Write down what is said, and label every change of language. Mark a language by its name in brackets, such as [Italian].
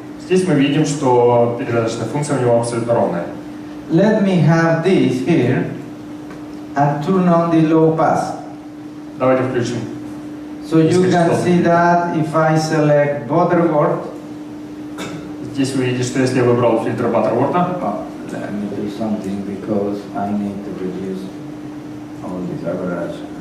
[Russian] Здесь мы видим, что передаточная функция у него абсолютно ровная. [English] Let me have this here and turn on the low pass. [Russian] Давайте включим. [English] So you can see that if I select Butterworth. [Russian] Здесь вы видите, что если я выбрал фильтр Баттерворта, [English] Let me do something because I need to reduce all this average.